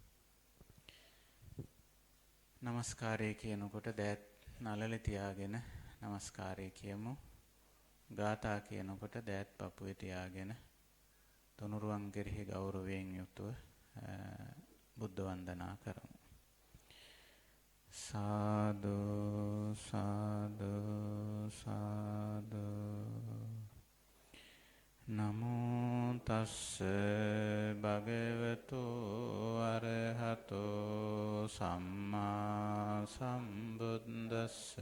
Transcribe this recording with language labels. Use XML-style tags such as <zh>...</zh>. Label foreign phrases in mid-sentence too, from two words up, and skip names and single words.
<si>නමස්කාරය කියනකොට දෑත් නළල තියාගෙන නමස්කාරය කියමු. ගාථා කියනකොට දෑත් පපුවේ තියාගෙන තුනුරුවන් කෙරෙහි ගෞරවයෙන් යුතුව බුද්ධ වන්දනා කරමු.</si> <pi>සාදු සාදු සාදු නමෝ තස්ස භගවතු අරහතෝ සම්මා සම්බුද්දස්ස.</pi>